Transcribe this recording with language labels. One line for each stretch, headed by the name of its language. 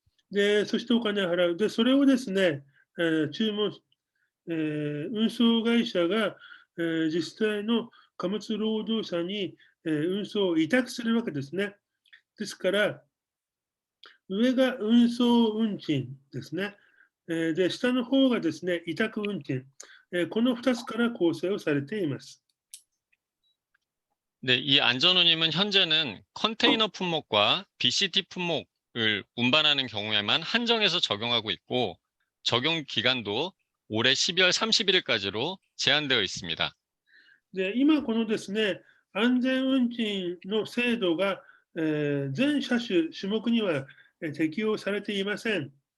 Japanese: で、そしてお金を払う。で、それをですね、注文、運送会社が、実際の貨物労働者に、運送を委託するわけですね。ですから、上が運送運賃ですね。で、下の方がですね、委託運賃。この2つから構成をされています。
Korean: 네, 이 안전운임은 현재는 컨테이너 품목과 BCT 품목을 운반하는 경우에만 한정해서 적용하고 있고 적용 기간도 올해 12월 31일까지로 제한되어 있습니다.
Japanese: で、今このですね、安全運賃の制度が、全車種、種目には適用されていません。